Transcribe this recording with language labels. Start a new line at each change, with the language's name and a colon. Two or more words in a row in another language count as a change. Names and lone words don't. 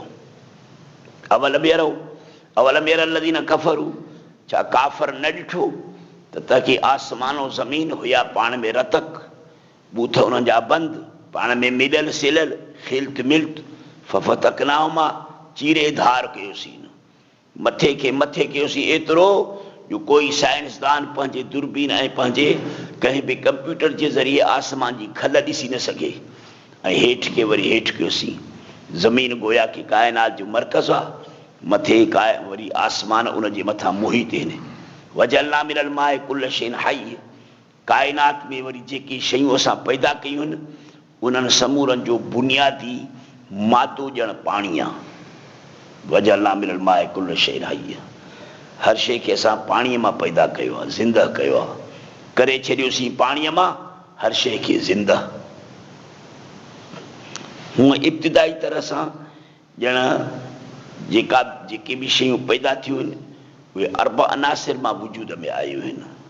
Arabic: أولم ير الذين كفروا,
Sindhi: छा काफ़र न ॾिठो त की आसमानो ज़मीन हुया पाण में रतक, बूथ उन्हनि जा बंदि, पाण में मिलियल सिलियल, खिल्त मिल्त, फफ़तकनाहुमा, चीरे धार कयोसीं, मथे खे मथे कयोसीं एतिरो जो कोई साइंसदान पंहिंजे दूरबीन ऐं पंहिंजे कंहिं बि कंप्यूटर जे ज़रिए आसमान जी खल ॾिसी न सघे, ऐं हेठि खे वरी हेठि कयोसीं। ज़मीन गोया की काइनात जो मर्कज़ आहे, मथे वरी आसमान उन जे मथां मुहित आहिनि।
Arabic: وجعلنا من الماء كل شيء حي,
Sindhi: काइनात में वरी जेकी शयूं असां पैदा कयूं आहिनि उन्हनि समूरनि जो बुनियादी मादो ॼण पाणी आहे।
Arabic: وجعلنا من الماء كل شيء حي,
Sindhi: हर शइ खे असां पाणीअ मां पैदा कयो आहे, ज़िंदह कयो आहे, करे छॾियोसीं पाणीअ मां हर शइ खे ज़िंदह। हूअं इब्तिदाई तरह सां ॼण जेके बि शयूं पैदा थियूं आहिनि उहे अरब अनासिर मां वजूद में आयूं आहिनि।